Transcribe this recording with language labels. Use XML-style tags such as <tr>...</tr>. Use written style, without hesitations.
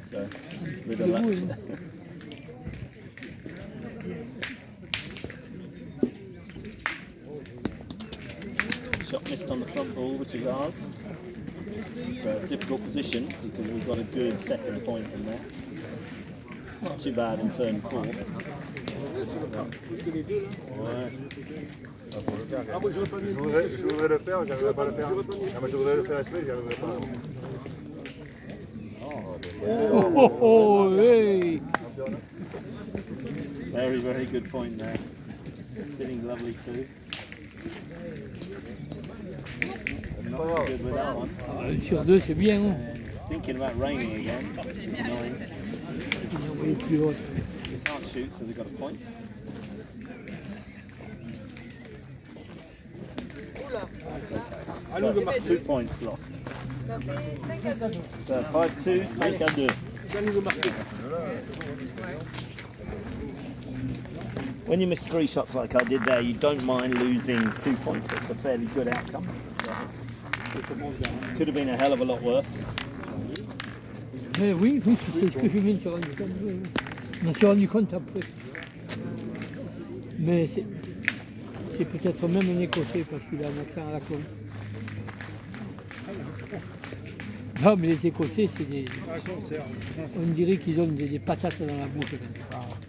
<en>So, with a luck. Shot missed on the front ball, which is ours. It's a difficult position because we've got a good second point in there. Not too bad in third and fourth.</en> <fr>Ouais. Je voudrais le faire, j'arriverai pas à le faire. Ah, mais je voudrais le faire exprès, j'y arriverai pas. Hey.</fr> <en>Very, very good point there. Sitting lovely too. Not so good with that one.</en> <fr>Sur deux, c'est bien. Hein.</fr> <en>And it's thinking about raining again, which is annoying.</en> <fr>Ils ont envoyé plus haute.</fr> <en>They can't shoot, so they've got a point. So, 2 points lost. So 5-2, 5-2. When you miss 3 shots like I did there, you don't mind losing 2 points. It's a fairly good outcome. So, could have been a hell of a lot worse.</en> <fr>Mais oui, oui, c'est ce que je me suis rendu compte. Oui, oui. Je me suis rendu compte après. Mais c'est peut-être même un Écossais parce qu'il a un accent à la con. Non, mais les Écossais, c'est des. On dirait qu'ils ont des patates dans la bouche quand ils parlent.</fr>